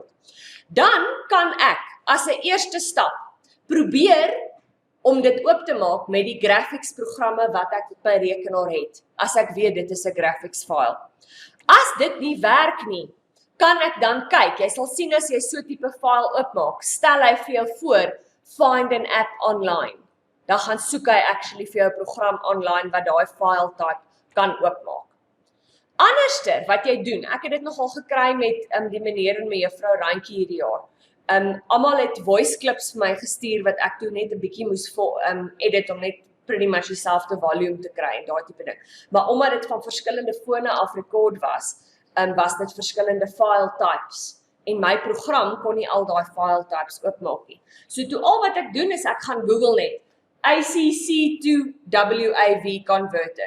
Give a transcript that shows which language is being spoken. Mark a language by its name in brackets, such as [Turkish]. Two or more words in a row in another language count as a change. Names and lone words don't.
[Afrikaans] Dan kan ek, as 'n eerste stap, probeer om dit oop te maak met die graphics programme wat ek op my rekenaar het, as ek weet dit is 'n [English] graphics file. [Afrikaans] As dit nie werk nie, kan ek dan kyk, jy sal sien as jy so tipe file oopmaak, stel hy vir jou voor, [English] find an app online. [Afrikaans] Dan gaan soek hy actually vir jou 'n program online wat daai [English] file type [Afrikaans] kan oopmaak. Anderster, wat jy doen, ek het dit nogal gekry met die meneer en mevrou Randjie hierdie jaar. Almal het [English] voice clips [Afrikaans] vir my gestuur wat ek toe net 'n bietjie moes edit om net [English] pretty much [Afrikaans] dieselfde volume te kry en daai tipe ding. Maar omdat dit van verskillende fone af rekord was dit verskillende [English] file types. [Afrikaans] En my program kon nie al daai [English] file types [Afrikaans] oopmaak nie. So toe al wat ek doen is ek gaan Google net [English] ACC to WAV converter.